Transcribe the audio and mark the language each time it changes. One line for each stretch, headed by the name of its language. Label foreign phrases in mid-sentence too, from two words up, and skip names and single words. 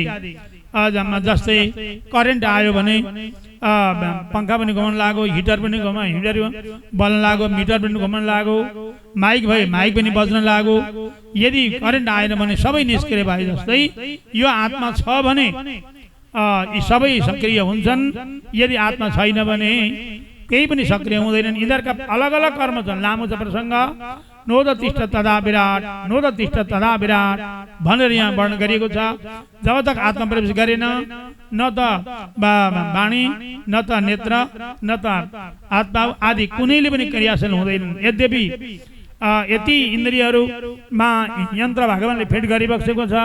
Nepali: जस्तै करेन्ट आयो भने पंखा पनि घुमाउन लाग्यो, हिटर पनि हिटर बल्न लाग्यो, मिटर पनि घुमाउन लाग्यो, माइक भए माइक पनि बज्न लाग्यो। यदि करेन्ट आएन भने सबै निष्क्रिय भए जस्तै यो आत्मा छ भने यी सबै सक्रिय हुन्छन्। यदि आत्मा छैन भने केही पनि सक्रिय हुँदैनन्। यिनीहरूका अलग अलग कर्म छन्। लामो छ प्रसङ्ग,
Sanskrit: नोदतिष्ठ तदा विराट, नोदतिष्ठ तदा विराट
Nepali: भनेर यहाँ वर्णन गरिएको छ।
Hindi: जब तक
Nepali: आत्मा प्रवेश गरेन, न त वाणी, न त नेत्र, न त आत्मा आदि कुनैले पनि क्रियाशील हुँदैनन्। यद्यपि यति इन्द्रियहरूमा यन्त्र भगवानले फिट गरिबसेको छ।